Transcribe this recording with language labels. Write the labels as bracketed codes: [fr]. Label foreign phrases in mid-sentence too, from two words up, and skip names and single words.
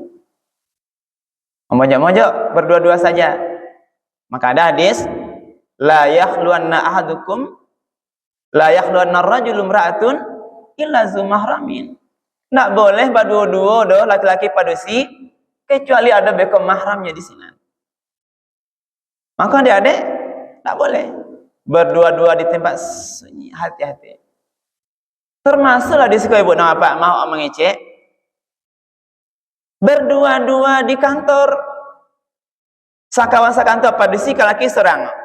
[id] Mojok-mojok berdua-dua saja. Maka ada hadis, [ar] لا يخلون أحدكم لا يخلون رجل امرأة إلا ذو محرم. [min] Enggak boleh baduo-duo doh laki-laki padusi kecuali ada beko mahramnya di sini. [id] Maka adik-adik tak boleh berdua-dua di tempat sunyi, hati-hati. Termasuklah di sekolah Ibu dan Bapak mau mengecek berdua-dua di kantor, [min] sakawan sakantor padusi laki seorang.